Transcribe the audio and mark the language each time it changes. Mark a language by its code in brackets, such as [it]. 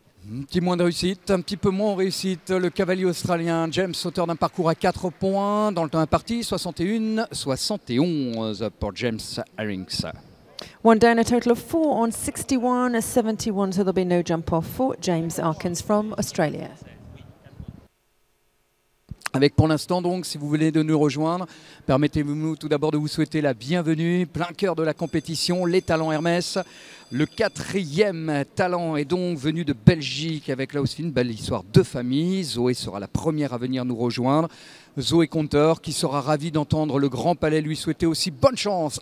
[fr] Un petit moins de réussite, un petit peu moins en réussite. Le cavalier australien James, auteur d'un parcours à 4 points dans le temps imparti, 61-71 pour James Harings. [en] One down, a total of 4 on 61-71, so there'll be no jump off for James Arkins from Australia. [fr] Avec pour l'instant donc, si vous voulez de nous rejoindre, permettez-nous tout d'abord de vous souhaiter la bienvenue, plein cœur de la compétition, les talents Hermès. Le 4e talent est donc venu de Belgique avec là aussi une belle histoire de famille. Zoé sera la première à venir nous rejoindre. Zoé Conteur qui sera ravie d'entendre le Grand Palais lui souhaiter aussi bonne chance.